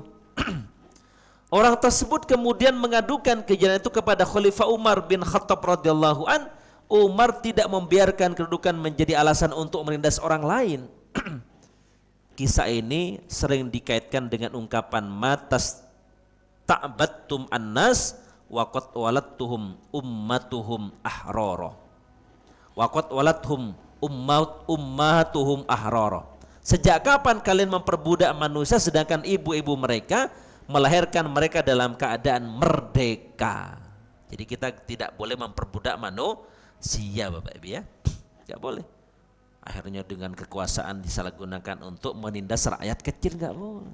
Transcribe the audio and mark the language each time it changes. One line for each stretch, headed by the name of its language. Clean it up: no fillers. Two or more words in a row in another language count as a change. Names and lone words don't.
Indonesian: Orang tersebut kemudian mengadukan kejadian itu kepada Khalifah Umar bin Khattab
Arabic: radhiyallahu an.
Indonesian: Umar tidak membiarkan kedudukan menjadi alasan untuk menindas orang lain. Kisah ini sering dikaitkan dengan ungkapan
Arabic: matas ta'battum annas wa qad waladtuhum ummatuhum ahrara
Indonesian: wa qad waladhum ummatuhum ahrara. Sejak kapan kalian memperbudak manusia sedangkan ibu-ibu mereka melahirkan mereka dalam keadaan merdeka? Jadi kita tidak boleh memperbudak manusia, Bapak Ibu ya. Tidak boleh. Akhirnya dengan kekuasaan disalahgunakan untuk menindas rakyat kecil, enggak boleh.